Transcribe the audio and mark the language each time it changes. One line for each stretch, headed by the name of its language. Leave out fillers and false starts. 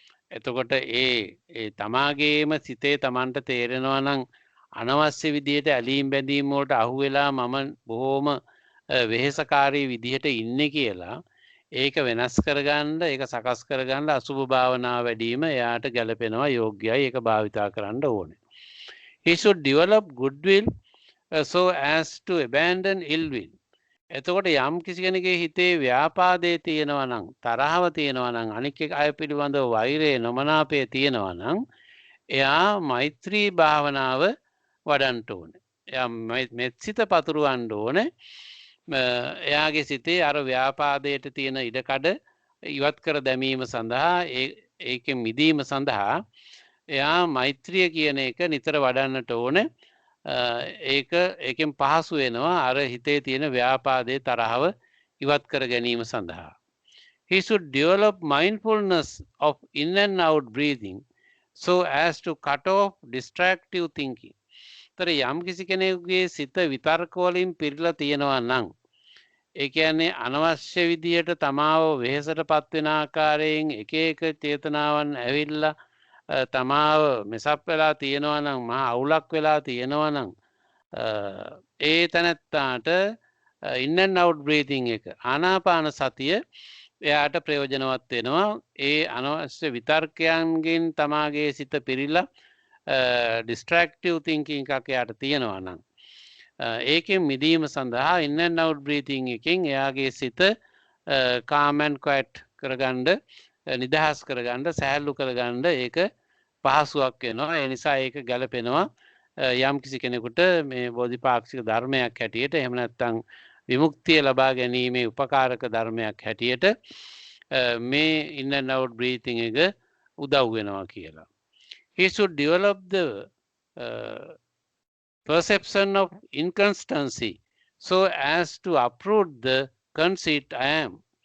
Sinhala: එතකොට ඒ තමාගේම සිතේ Tamanට තේරෙනවා නම් අනවශ්‍ය විදියට ඇලීම් බැඳීම් වලට අහු වෙලා මම බොහොම වෙහෙසකාරී විදිහට ඉන්නේ කියලා ඒක වෙනස් කරගන්න ඒක සකස් කරගන්න අසුභ භාවනාව වැඩිම එයාට ගැලපෙනවා යෝග්‍යයි ඒක භාවිතා කරන්න ඕනේ.
English: He should develop goodwill so as to abandon ill will.
Sinhala: එතකොට යම් කිසි කෙනෙකුගේ හිතේ ව්‍යාපාදයේ තියෙනවා නම් තරහව තියෙනවා නම් අනික් අය පිළිබඳව වෛරය නොමනාපය තියෙනවා නම් එයා මෛත්‍රී භාවනාව වඩන්න ඕනේ. එයා මෙත්සිත පතුරවන්න ඕනේ. එයාගේ සිතේ අර ව්‍යාපාදයට තියෙන ඉඩකඩ ඉවත් කර දැමීම සඳහා ඒකෙන් මිදීම සඳහා එයා මෛත්‍රිය කියන එක නිතර වඩන්නට ඕනේ. ඒකෙන් පහසු වෙනවා අර හිතේ තියෙන ව්‍යාපාදයේ තරහව ඉවත් කර ගැනීම සඳහා.
English: He should develop mindfulness of in and out breathing so as to cut off distractive thinking.
Sinhala: තර යම් කිසි කෙනෙකුගේ සිත විතර්ක වලින් පිරීලා තියෙනවා නම් ඒ කියන්නේ අනවශ්‍ය විදියට තමාව වෙහෙසටපත් වෙන ආකාරයෙන් එක එක චේතනාවන් ඇවිල්ලා තමාව මෙසප් වෙලා තියෙනවා නම් මහා අවුලක් වෙලා තියෙනවා නම් ඒ තැනත්තාට
English: in and out breathing
Sinhala: එක ආනාපාන සතිය එයාට ප්‍රයෝජනවත් වෙනවා. ඒ අනවශ්‍ය විතර්කයන්ගෙන් තමාගේ සිත පිරීලා
English: distractive thinking
Sinhala: එකක් එයාට තියෙනවා නම් ඒකෙන් මිදීම සඳහා
English: in and out breathing
Sinhala: එකෙන් එයාගේ සිත
English: calm and quiet
Sinhala: කරගන්න නිදහස් කරගන්න සහැල්ලු කරගන්න ඒක පහසුවක් වෙනවා. ඒ නිසා ඒක ගැලපෙනවා යම් කිසි කෙනෙකුට මේ බෝධිපාක්ෂික ධර්මයක් හැටියට එහෙම නැත්නම් විමුක්තිය ලබා ගැනීමේ උපකාරක ධර්මයක් හැටියට මේ
English: in and out breathing
Sinhala: එක උදව් වෙනවා කියලා.
English: He should develop the perception of inconstancy so as to uproot the conceit I am.